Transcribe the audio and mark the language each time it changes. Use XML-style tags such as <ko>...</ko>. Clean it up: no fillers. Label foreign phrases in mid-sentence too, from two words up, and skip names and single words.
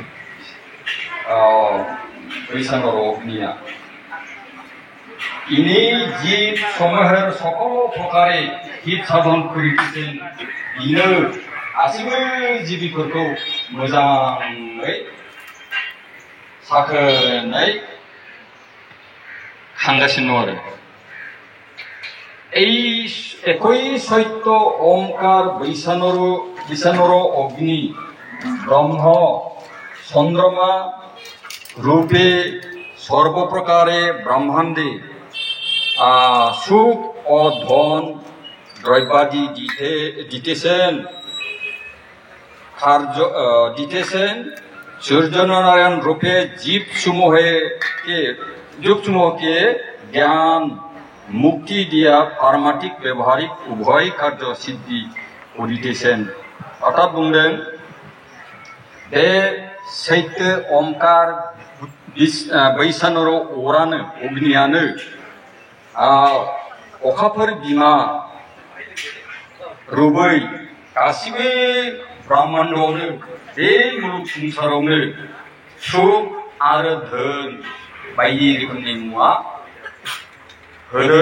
<bn>বৈষ্ণবর অগ্নিয়া ইনি জীব সমূহের সকল প্রকারে হিত সাধন করিতেছেন</bn> <brx>इनो गासिबो जिबिफोरखौ मोजाङै साखोनै खांगासिनो दं आरो</brx> <bn>এই একই সত্য ওঁকার বৈষ্ণবর অগ্নি ব্রহ্ম চন্দ্রমা রূপে সর্বপ্রকারে ব্রহ্মাণ্ডে সুখ ঔর ধন দ্রব্যাদি দিতেছেন সূর্যনারায়ণ রূপে জীব সমূহ কে জ্ঞান মুক্তি দিয়া পারমার্থিক ব্যবহারিক উভয় কার্য সিদ্ধি করিতেছেন</bn> <brx>अर्थात बुंदों बे सैत्य ओंकार बैसानरो अरानो अग्नियानो अखाफोर बिमा रुबै गासिबो ब्रह्मांडआवनो बे मुलुग संसारावनो सुख आरो धोन बायदि रोखोमनि मुवा होदों।</brx>